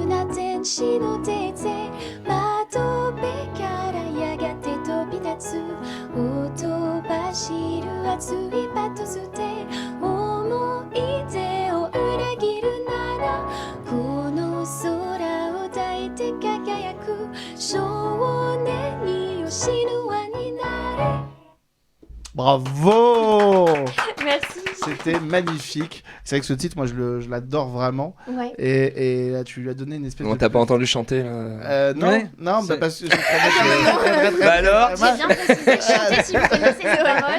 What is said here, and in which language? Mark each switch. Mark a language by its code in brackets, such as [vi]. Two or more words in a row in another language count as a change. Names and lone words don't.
[ja] な天使の手で窓辺からやがて飛び立つ、ほとばしる熱いパトスで思い出を裏切るなら、この空を抱いて輝く少年によ死ぬ輪になれ。 [fr] Bravo. Merci. C'était magnifique. C'est vrai que ce titre, moi, je l'adore vraiment. Ouais. Et là, tu lui as donné une espèce On de... t'a pas entendu chanter là? Non, Ouais. non, bah, C'est- parce que je très, Bah alors J'ai bien précisé, chantez si vous connaissez les paroles.